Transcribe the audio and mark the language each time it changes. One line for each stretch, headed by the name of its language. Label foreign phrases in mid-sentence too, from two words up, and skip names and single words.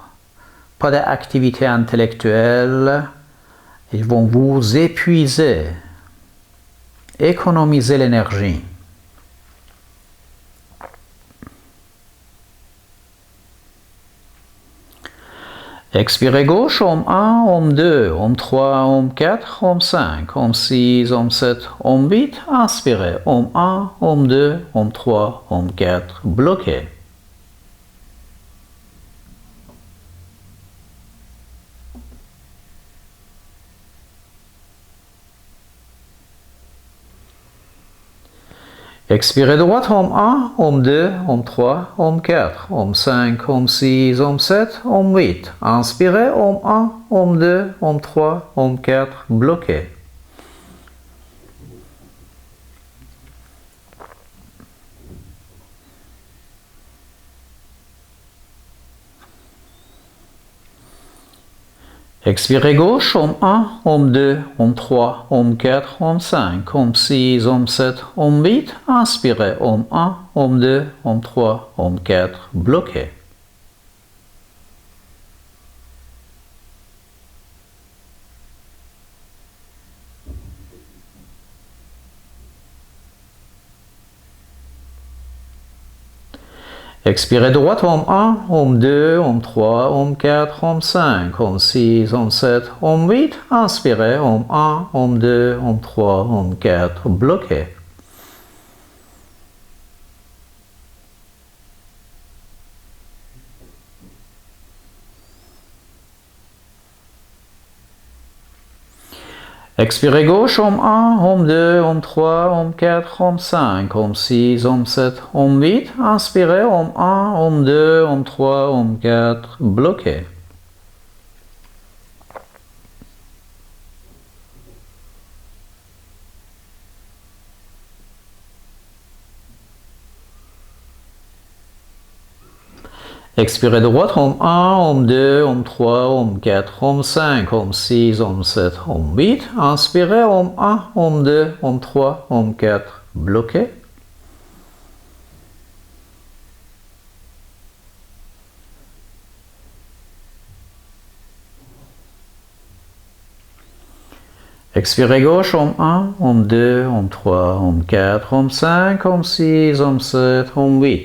French: Pas d'activité intellectuelle. Ils vont vous épuiser. Économisez l'énergie. Expirez gauche, Om 1, Om 2, Om 3, Om 4, Om 5, Om 6, Om 7, Om 8. Inspirez, Om 1, Om 2, Om 3, Om 4. Bloquez. Expirez droite, Om 1, Om 2, Om 3, Om 4, Om 5, Om 6, Om 7, Om 8. Inspirez, Om 1, Om 2, Om 3, Om 4. Bloquez. Expirez gauche, Om 1, Om 2, Om 3, Om 4, Om 5, Om 6, Om 7, Om 8. Inspirez, Om 1, Om 2, Om 3, Om 4. Bloquez. Expirez droite, Om 1, Om 2, Om 3, Om 4, Om 5, Om 6, Om 7, Om 8. Inspirez, Om 1, Om 2, Om 3, Om 4. Bloquez. Expirez gauche, Om 1, Om 2, Om 3, Om 4, Om 5, Om 6, Om 7, Om 8. Inspirez, Om 1, Om 2, Om 3, Om 4. Bloquez. Expirez droite, Om 1, Om 2, Om 3, Om 4, Om 5, Om 6, Om 7, Om 8. Inspirez, Om 1, Om 2, Om 3, Om 4. Bloquez. Expirez gauche, Om 1, Om 2, Om 3, Om 4, Om 5, Om 6, Om 7, Om 8.